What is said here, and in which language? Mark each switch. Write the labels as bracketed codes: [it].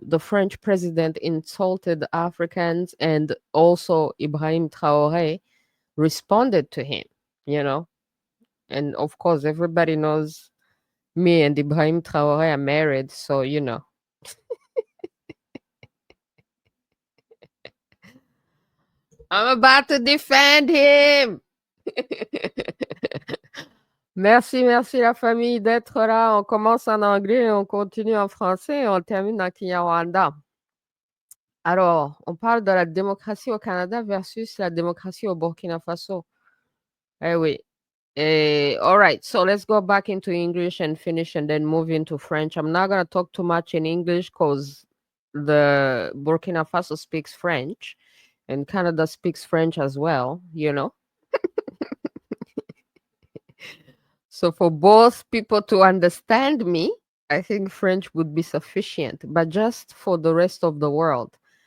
[en] The French president insulted Africans, and also Ibrahim Traoré responded to him, you know. And of course, everybody knows me and Ibrahim Traoré are married, so I'm about to defend him. [fr] Merci la famille d'être là. On commence en anglais, on continue en français et on termine en KinyaRwanda. Alors, on parle de la démocratie au Canada versus la démocratie au Burkina Faso. Eh oui. [en] All right, so let's go back into English and finish and then move into French. I'm not going to talk too much in English because the Burkina Faso speaks French and Canada speaks French as well, So for both people to understand me, I think French would be sufficient, but just for the rest of the world.